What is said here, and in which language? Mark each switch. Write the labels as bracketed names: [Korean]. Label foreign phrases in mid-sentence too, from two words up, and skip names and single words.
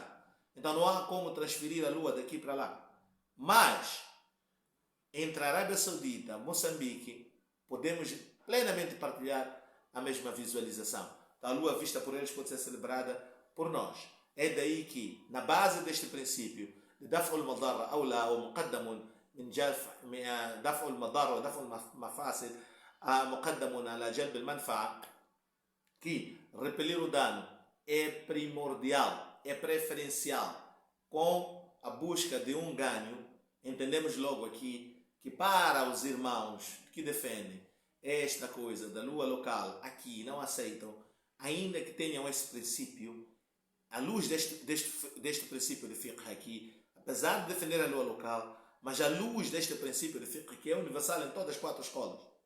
[Portuguese] Então não há como transferir a lua daqui para lá. Mas, entre a Arábia Saudita e Moçambique, podemos plenamente partilhar a mesma visualização. A lua vista por eles pode ser celebrada por nós. É daí que, na base deste princípio, de [Arabic] دفع المضار أولى ومقدم من دفع المضار ودفع المفاسد مقدم على جلب المنفعة, [Portuguese] que repelir o dano é primordial, é preferencial com a busca de um ganho. Entendemos logo aqui que para os irmãos que defendem esta coisa da lua local aqui não aceitam, ainda que tenham esse princípio, à luz deste princípio de fiqh aqui, apesar de defender a lua local, mas à luz deste princípio de fiqh que é universal em todas as 4 escolas,